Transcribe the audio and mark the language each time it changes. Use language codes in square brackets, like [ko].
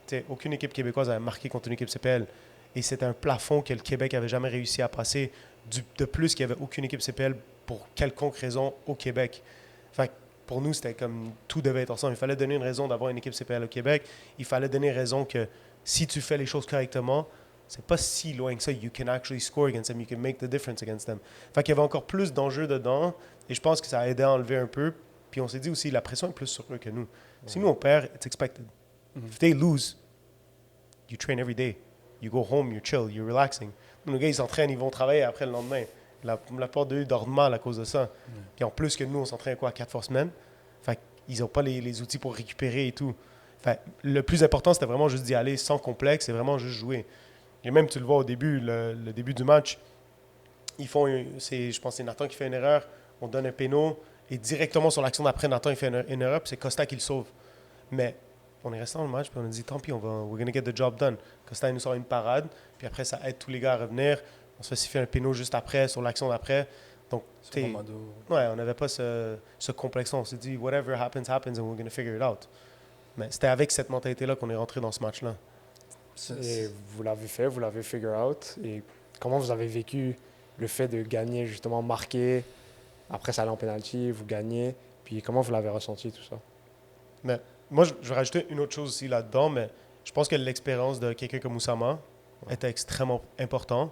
[fr] Aucune équipe québécoise avait marqué contre une équipe CPL. Et c'était un plafond que le Québec avait jamais réussi à passer. De plus, qu'il n'y avait aucune équipe CPL pour quelconque raison au Québec. Fait que pour nous, c'était comme tout devait être ensemble. Il fallait donner une raison d'avoir une équipe CPL au Québec. Il fallait donner raison que si tu fais les choses correctement, c'est pas si loin que ça. [en] You can actually score against them. You can make the difference against them. [fr] Fait qu'il y avait encore plus d'enjeux dedans. Et je pense que ça a aidé à enlever un peu. Puis on s'est dit aussi, la pression est plus sur eux que nous. Si nous, on perd, [en] it's expected. If they lose, you train every day. You go home, you chill, you're relaxing. [fr] Nos gars, ils s'entraînent, ils vont travailler après le lendemain. La plupart d'eux dorment mal à cause de ça. Puis en plus que nous, on s'entraîne 4 fois semaine. Fait qu'ils n'ont pas les outils pour récupérer et tout. Fait le plus important, c'était vraiment juste d'y aller sans complexe et vraiment juste jouer. Et même, tu le vois au début, le début du match, je pense que c'est Nathan qui fait une erreur, on donne un péno, et directement sur l'action d'après, Nathan il fait une erreur, puis c'est Costa qui le sauve. Mais on est resté dans le match, puis on a dit, tant pis, [en] we're going to get the job done. [fr] Costa, il nous sort une parade, puis après, ça aide tous les gars à revenir. On se fait siffler un péno juste après, sur l'action d'après. Donc, ouais, on n'avait pas ce complexe. On s'est dit, [en] whatever happens, happens, and we're going to figure it out. [fr] Mais c'était avec cette mentalité-là qu'on est rentré dans ce match-là. Et vous l'avez fait, vous l'avez [en] figure out. [fr] Et comment vous avez vécu le fait de gagner, justement, marquer, après ça allait en penalty, vous gagnez, puis comment vous l'avez ressenti, tout ça? Mais moi, je vais rajouter une autre chose aussi là-dedans, mais je pense que l'expérience de quelqu'un comme Oussama était extrêmement important.